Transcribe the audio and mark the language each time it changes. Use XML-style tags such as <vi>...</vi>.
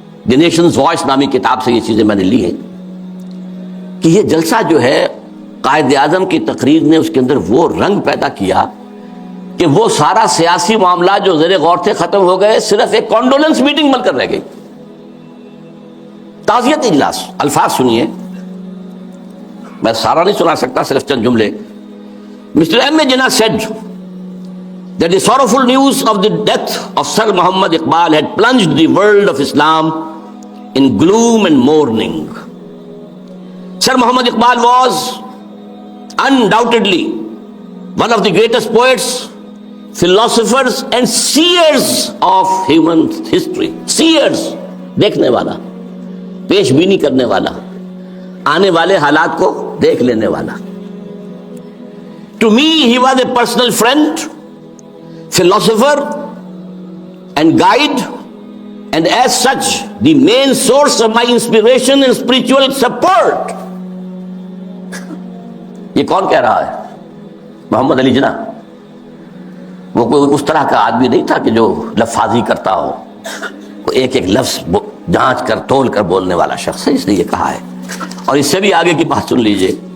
<ur>The nations voice نامی کتاب سے یہ چیزیں میں نے لی ہیں، کہ یہ جلسہ جو ہے قائد اعظم کی تقریر نے اس کے اندر وہ رنگ پیدا کیا کہ وہ سارا سیاسی معاملات جو زیر غور تھے ختم ہو گئے، صرف ایک کانڈولنس میٹنگ بن کر رہ گئی، تعزیت اجلاس۔ الفاظ سنیے، میں سارا نہیں سنا سکتا، صرف چند جملے۔</ur> <en>Mr. M. Jinnah said that the sorrowful news of the death of Sir Muhammad Iqbal had plunged the world of Islam in gloom and mourning. Sir Muhammad Iqbal was undoubtedly one of the greatest poets, philosophers and seers of human history. Seers,</en> <ur>دیکھنے والا، پیش بینی کرنے والا، آنے والے حالات کو دیکھ لینے والا۔</ur> <en>To me, he was a personal friend, philosopher, and guide, and as such, the main source of my inspiration and spiritual support.</en> <ur>یہ کون کہہ رہا ہے؟ محمد علی جناح۔ وہ کوئی اس طرح کا آدمی نہیں تھا کہ جو لفاظی کرتا ہو، وہ ایک ایک لفظ جانچ کر تول کر بولنے والا شخص ہے، اس نے یہ کہا ہے۔ اور اس سے بھی آگے کی بات سن لیجئے۔</ur>